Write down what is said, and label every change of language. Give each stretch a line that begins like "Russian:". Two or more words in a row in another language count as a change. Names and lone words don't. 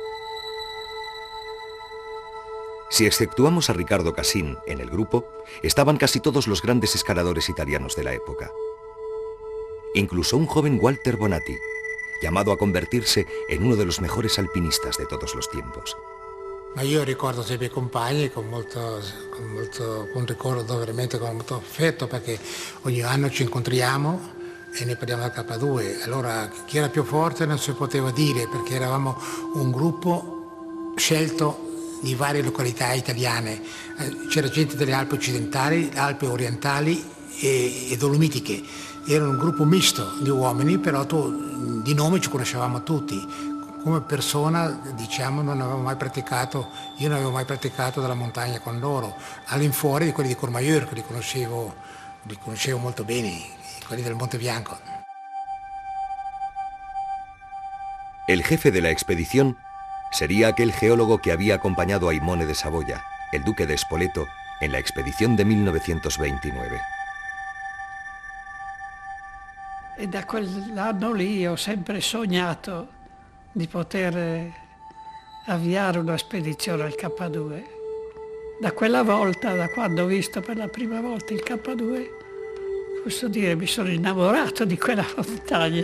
Spanish: Si exceptuamos a Riccardo Cassin en el grupo, estaban casi todos los grandes escaladores italianos de la época. Incluso un joven Walter Bonatti, llamado a convertirse en uno de los mejores alpinistas de todos los tiempos.
Italian: Ma io ricordo sempre i compagni con un ricordo veramente con molto affetto, perché ogni anno ci incontriamo e ne parliamo del K2. Allora chi era più forte non si poteva dire, perché eravamo un gruppo scelto di varie località italiane. C'era gente delle Alpi occidentali, Alpi orientali e Dolomitiche. Era un gruppo misto di uomini, però di nome ci conoscevamo tutti. Come persona, diciamo, non avevo mai praticato, io non avevo mai praticato della montagna con loro, all'infuori di quelli di Courmayeur, che li conoscevo molto bene, quelli del Monte Bianco.
Spanish: El jefe de la expedición sería aquel geólogo que había acompañado a Aimone de Saboya, el duque de Spoleto, en la expedición de 1929.
Italian: E da quell'anno lì ho sempre sognato di poter avviare una spedizione al K2. Da quella volta, da quando ho visto per la prima volta il K2, posso dire mi sono innamorato di quella montagna.